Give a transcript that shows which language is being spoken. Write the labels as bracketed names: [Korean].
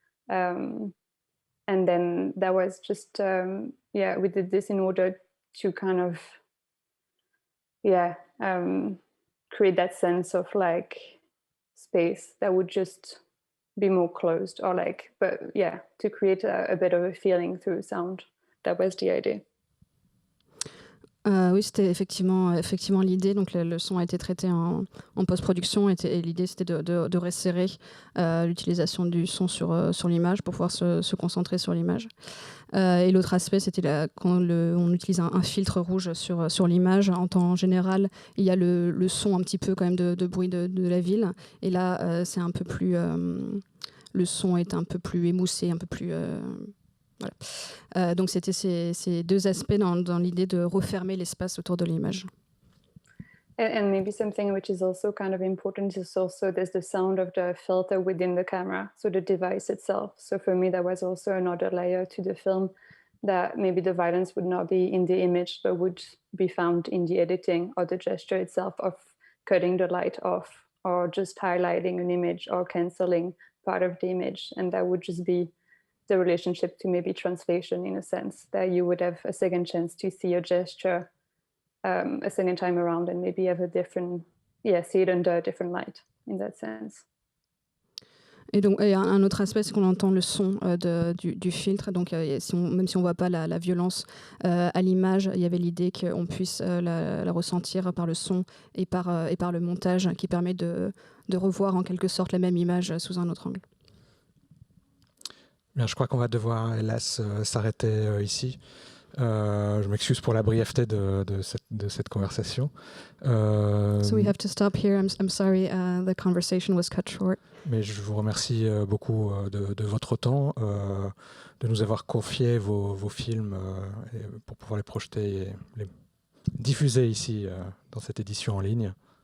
[English] And then that was just, yeah, we did this in order to kind of, yeah, create that sense of like space that would just be more closed, or like, but yeah, to create a bit of a feeling through sound. That was the idea. [French] Oui, c'était effectivement l'idée. Donc le son a été traité en post-production, et l'idée c'était de resserrer l'utilisation du son sur l'image pour pouvoir se concentrer sur l'image. Et l'autre aspect, c'était quand on utilise un filtre rouge sur l'image. En temps général, il y a le son un petit peu quand même de bruit de la ville. Et là, c'est un peu plus... le son est un peu plus émoussé, un peu plus... Voilà. Donc c'était ces deux aspects dans l'idée de refermer l'espace autour de l'image. [English] And maybe something which is also kind of important is also there's the sound of the filter within the camera, so the device itself. So for me, that was also another layer to the film, that maybe the violence would not be in the image, but would be found in the editing or the gesture itself of cutting the light off, or just highlighting an image or canceling part of the image. And that would just be the relationship to maybe translation, in a sense, that you would have a second chance to see a gesture a second time around, and maybe have a different, see it under a different light in that sense. [French] Et donc, un autre aspect, c'est qu'on entend le son du filtre. Donc, même si on ne voit pas la violence à l'image, il y avait l'idée qu'on puisse la ressentir par le son et par le montage, qui permet de revoir en quelque sorte la même image sous un autre angle. Bien, je crois qu'on va devoir, hélas, s'arrêter ici. Je m'excuse pour la brièveté de cette conversation. [English] So we have to stop here. I'm sorry, the conversation was cut short. [French] Mais je vous remercie beaucoup de votre temps, de nous avoir confié vos films pour pouvoir les projeter et les diffuser ici dans cette édition en ligne.